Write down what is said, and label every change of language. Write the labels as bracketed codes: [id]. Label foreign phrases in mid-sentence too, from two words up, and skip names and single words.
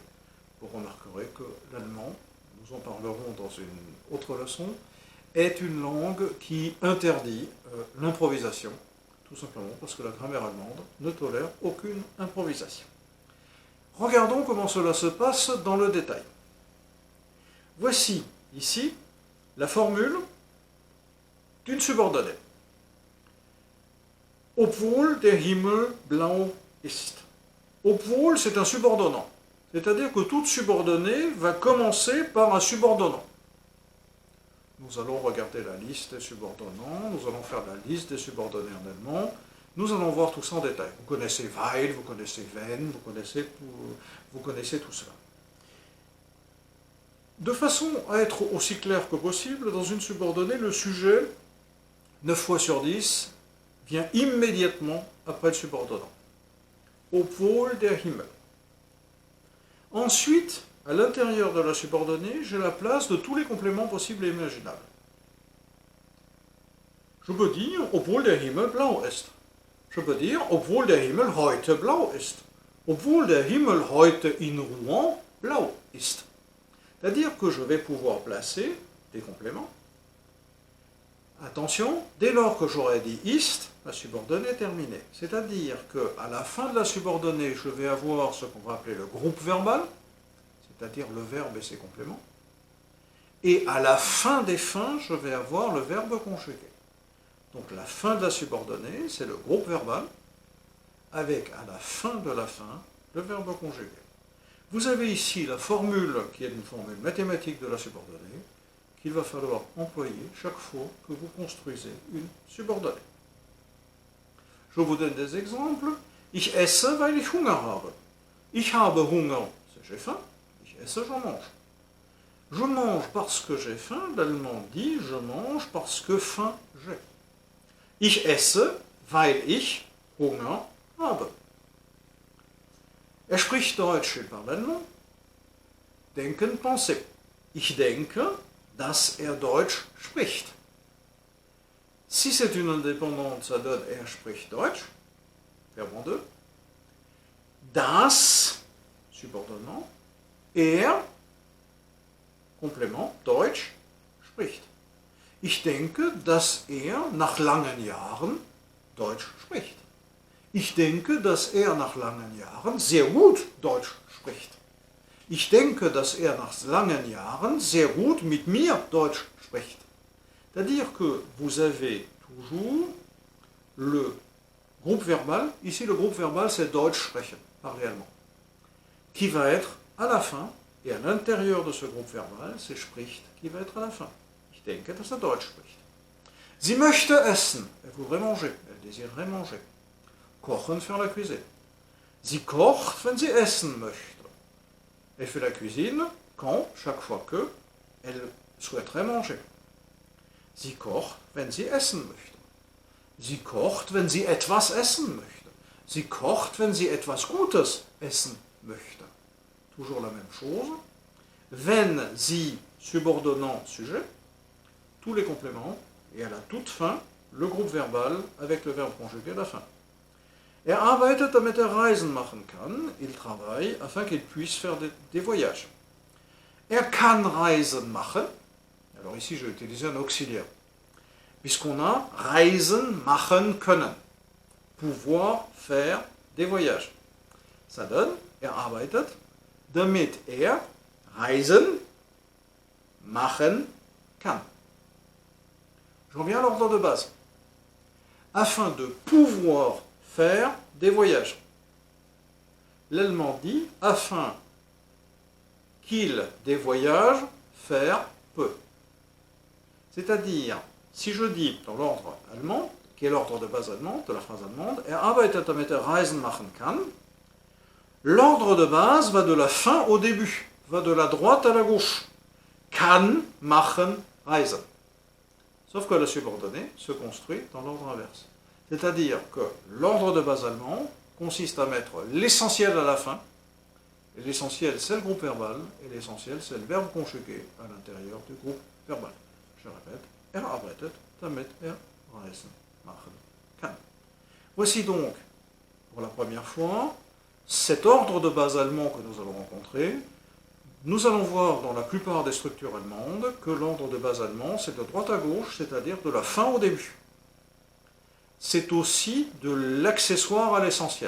[fr] Vous remarquerez que l'allemand, nous en parlerons dans une autre leçon, est une langue qui interdit l'improvisation. Tout simplement parce que la grammaire allemande ne tolère aucune improvisation. Regardons comment cela se passe dans le détail. Voici ici la formule d'une subordonnée. [de] Obwohl der Himmel blau ist. Obwohl, [fr] c'est un subordonnant. C'est-à-dire que toute subordonnée va commencer par un subordonnant. Nous allons regarder la liste des subordonnants, nous allons faire la liste des subordonnés en allemand, nous allons voir tout ça en détail. Vous connaissez weil, vous connaissez wenn, vous connaissez tout cela. De façon à être aussi clair que possible, dans une subordonnée, le sujet, 9 fois sur 10, vient immédiatement après le subordonnant. [de] Obwohl der Himmel. [fr] Ensuite, à l'intérieur de la subordonnée, j'ai la place de tous les compléments possibles et imaginables. Je peux dire, [de] obwohl der Himmel blau ist. [fr] Je peux dire, [de] obwohl der Himmel heute blau ist. obwohl der Himmel heute in Rouen blau ist. [fr] C'est-à-dire que je vais pouvoir placer des compléments. Attention, dès lors que j'aurai dit ist, la subordonnée est terminée. C'est-à-dire qu'à la fin de la subordonnée, je vais avoir ce qu'on va appeler le groupe verbal, c'est-à-dire le verbe et ses compléments. Et à la fin des fins, je vais avoir le verbe conjugué. Donc la fin de la subordonnée, c'est le groupe verbal, avec à la fin de la fin, le verbe conjugué. Vous avez ici la formule qui est une formule mathématique de la subordonnée, qu'il va falloir employer chaque fois que vous construisez une subordonnée. Je vous donne des exemples. [de] Ich esse, weil ich Hunger habe. Ich habe Hunger, [fr] c'est j'ai faim. [de] Ich esse, [fr] je mange. Je mange parce que j'ai faim. L'allemand dit je mange parce que faim j'ai. [de] Ich esse, weil ich Hunger habe. Er spricht Deutsch, [fr] il parle allemand. Denken, penser. [de] Ich denke, dass er Deutsch spricht. [fr] Si c'est une indépendante, ça donne [de] er spricht Deutsch, [fr] verbe en deux. Das, subordonnant, er, complément, [de] Deutsch, spricht. Ich denke, dass er nach langen Jahren Deutsch spricht. Ich denke, dass er nach langen Jahren sehr gut Deutsch spricht. Ich denke, dass er nach langen Jahren sehr gut mit mir Deutsch spricht. [fr] C'est-à-dire que vous avez toujours le groupe verbal, ici le groupe verbal c'est [de] Deutsch sprechen, [fr] parler allemand, qui va être à la fin, et à l'intérieur de ce groupe verbal, c'est spricht qui va être à la fin. [de] Ich denke, dass er Deutsch spricht. Sie möchte essen, [fr] elle voudrait manger, elle désirerait manger. Kochen, faire la cuisine. [de] Sie kocht, wenn sie essen möchte. Elle fait la cuisine quand, chaque fois que, elle souhaiterait manger. Sie kocht, wenn sie essen möchte. Sie kocht, wenn sie etwas essen möchte. Sie kocht, wenn sie etwas Gutes essen möchte. [fr] Toujours la même chose. [de] Wenn sie, [fr] subordonnant sujet, tous les compléments, et à la toute fin, le groupe verbal avec le verbe conjugué à la fin. [de] Er arbeitet, damit er Reisen machen kann. [fr] Il travaille afin qu'il puisse faire des voyages. [de] Er kann Reisen machen. [fr] Alors ici, je vais utiliser un auxiliaire. Puisqu'on a [de] Reisen machen können. [fr] Pouvoir faire des voyages. Ça donne, [de] er arbeitet, damit er Reisen machen kann. [fr] Je reviens à l'ordre de base. Afin de pouvoir faire des voyages. L'allemand dit afin qu'il des voyages faire peut. C'est-à-dire, si je dis dans l'ordre allemand, qui est l'ordre de base allemand, de la phrase allemande, [de] er arbeitet damit er Reisen machen kann, [fr] l'ordre de base va de la fin au début, va de la droite à la gauche. [de] Kann, machen, reisen. [fr] Sauf que la subordonnée se construit dans l'ordre inverse. C'est-à-dire que l'ordre de base allemand consiste à mettre l'essentiel à la fin, et l'essentiel c'est le groupe verbal, et l'essentiel c'est le verbe conjugué à l'intérieur du groupe verbal. Je répète, [de] er arbeitet, damit er reisen machen kann. [fr] Voici donc, pour la première fois, cet ordre de base allemand que nous allons rencontrer. Nous allons voir dans la plupart des structures allemandes que l'ordre de base allemand c'est de droite à gauche, c'est-à-dire de la fin au début. C'est aussi de l'accessoire à l'essentiel.